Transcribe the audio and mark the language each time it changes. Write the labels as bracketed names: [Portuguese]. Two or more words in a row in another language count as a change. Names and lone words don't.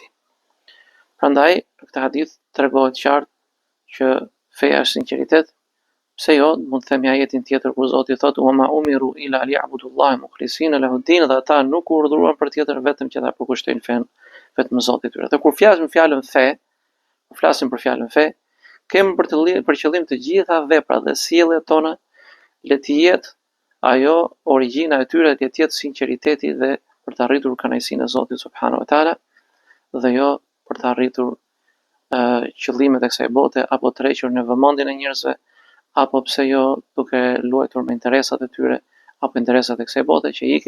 [Albanian] Prandaj, në këtë hadith tregohet qartë që feja është sinqeritet. Pse jo, mund të themi ajetin tjetër ku Zoti thotë: [Arabic] "وما أمروا إلا ليعبدوا الله مخلصين له الدين", [Albanian] dhe ata nuk u urdhëruan për tjetër vetëm që ta përkushtojnë fen vetëm Zotit tyre. Dhe kur flasim fjalën fe, për fjalën fe, kemi për qëllim të gjitha veprat dhe sjelljet tona le të jetë ajo origjina e tyre, le të jetë sinqeriteti dhe për të arritur kënaqësinë e Zotit [Arabic] سبحانه وتعالى, [Albanian] dhe jo për të arritur qëllimet e kësaj bote apo të rrequr në vëmendjen e njerëzve, apo pse jo duke luajtur me interesat e tyre apo interesat e kësaj bote që ikin.